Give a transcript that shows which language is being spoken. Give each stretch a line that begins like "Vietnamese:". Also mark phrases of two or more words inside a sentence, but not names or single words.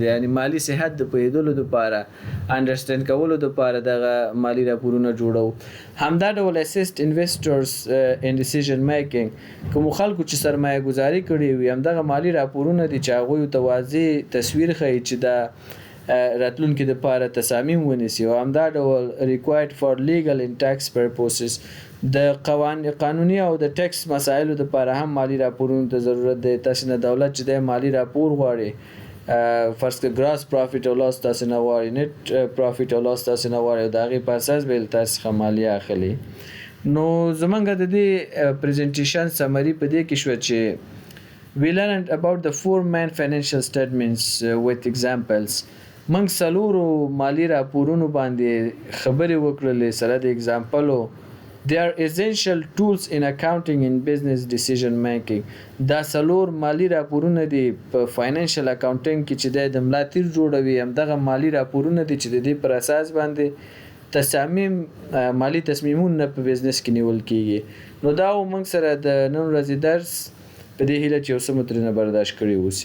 Pashto: یعنی مالی صحت د پوهېدلو دپاره انډرسټینډ کولو دپاره دغه مالی راپورونه جوړوو. همدا ډول
English: assist investors in decision making.
Pashto: کومو خلکو چې سرمایه ګزاري کړې وي همدغه مالی راپورونه دي چې هغوی ته واضح تصویر ښیي چې د راتلونکي دپاره تصامیم ونیسي. او همدا ډول
English: required for legal and tax purposes
Pashto: د قانوني او د ټیکس مسایلو دپاره هم مالی راپورونو ته ضرورت دی. تاسې نه دولت چې دی مالی راپور غواړي، فرض کړه
English: gross profit
Pashto: او لاس تاسې نه غواړي،
English: net profit
Pashto: او لاس تاسې نه غواړي او د هغې په اساس به یې تاسې څخه مالیه اخلي. نو زمونږ د دې
English: presentation summary
Pashto: په دې کې شوه چې
English: we learned about the 4 main financial statements with examples.
Pashto: موږ څلورو مالی راپورونو باندې خبرې وکړلې سره د اگزامپلو.
English: They are essential tools in accounting and business decision making.
Pashto: دا څلور مالی راپورونه دي په
English: financial accounting
Pashto: کې چې د ملا تیر جوړوي. همدغه مالی راپورونه دي چې د دې پر اساس باندې تصامیم مالی تصمیمونه په بزنس کې نیول کیږي. نو دا موږ سره د نن ورځې درس په دې هیله چې یو څه مو ترېنه برداشت کړی اوسي.